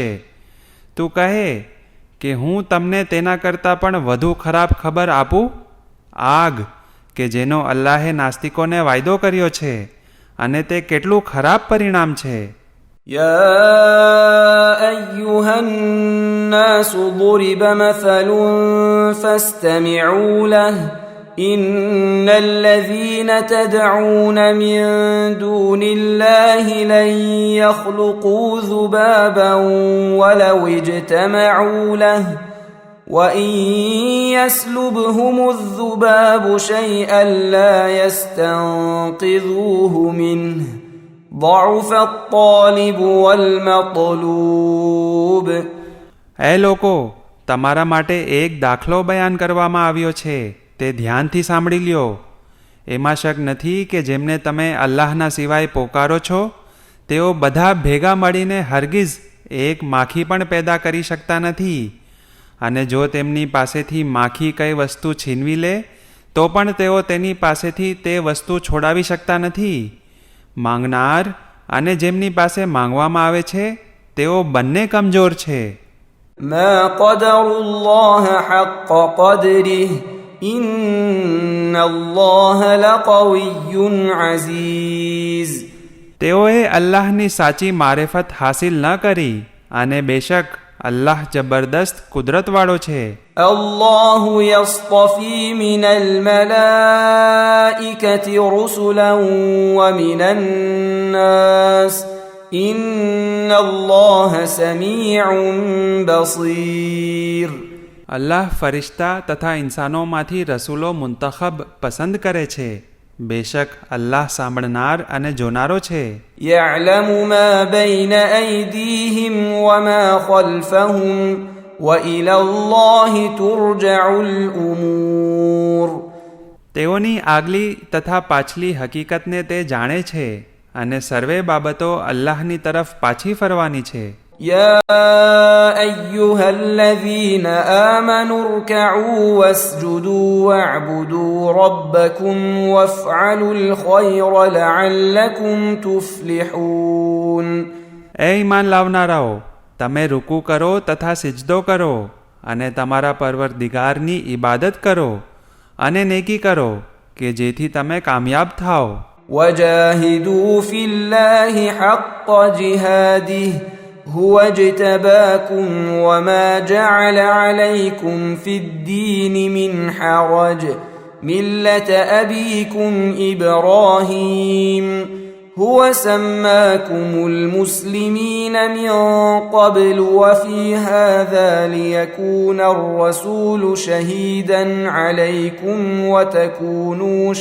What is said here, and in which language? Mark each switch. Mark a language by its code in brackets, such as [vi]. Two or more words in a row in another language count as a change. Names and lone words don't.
[gu] તું કહે કે હું તમને તેના કરતાં પણ વધુ ખરાબ ખબર આપું, આગ કે જેનો અલ્લાહે નાસ્તિકોને વાયદો કર્યો છે અને તે કેટલું ખરાબ પરિણામ છે. [ar] يا أيها الناس ضرب مثل فاستمعوا له إن الذين تدعون من دون الله لن يخلقوا ذبابا ولو اجتمعوا له وإن يسلبهم الذباب شيئا لا يستنقذوه منه ضعف الطالب والمطلوب. [gu] એ લોકો, તમારા માટે એક દાખલો બયાન કરવામાં આવ્યો છે, તે ધ્યાનથી સાંભળી લ્યો. એમાં શક નથી કે જેમને તમે અલ્લાહના સિવાય પોકારો છો તેઓ બધા ભેગા મળીને હરગીઝ એક માખી પણ પેદા કરી શકતા નથી, અને જો તેમની પાસેથી માખી કઈ વસ્તુ છીનવી લે તો પણ તેઓ તેની પાસેથી તે વસ્તુ છોડાવી શકતા નથી. માંગનાર અને જેમની પાસે માંગવામાં આવે છે તેઓ બંને કમજોર છે. [ar] ما قدر الله حق قدره إن الله لقوي عزيز. [gu] તેઓએ અલ્લાહની સાચી મારેફત હાસિલ ન કરી અને બેશક અલ્લાહ જબરદસ્ત કુદરતવાળો છે. [ar] الله يصطفي من الملائكة رسلا ومن الناس إن الله سميع بصير. [gu] અલ્લાહ ફરિશ્તા તથા ઇન્સાનોમાંથી રસૂલો મુંતખબ પસંદ કરે છે, બેશક અલ્લાહ સાંભળનાર અને જોનારો છે. [ar] يعلم ما بين أيديهم وما خلفهم وإلى الله ترجع الأمور. [gu] તેઓની આગલી તથા પાછલી હકીકતને તે જાણે છે અને સર્વે બાબતો અલ્લાહની તરફ પાછી ફરવાની છે. [ar] يا أيها الذين آمنوا اركعوا واسجدوا واعبدوا ربكم وافعلوا الخير لعلكم تفلحون. [gu] એ ઈમાન લાવનારાઓ, તમે રૂકુ કરો તથા સિજદો કરો અને તમારા પરવરદિગારની ઇબાદત કરો અને નેકી કરો કે જેથી તમે કામયાબ થાઓ. [ar] وجاهدوا في الله حق جهاده هو اجتباكم وما جعل عليكم في الدين من حرج ملة أبيكم إبراهيم هو سماكم المسلمين من قبل وفي هذا ليكون الرسول شهيدا عليكم وتكونوا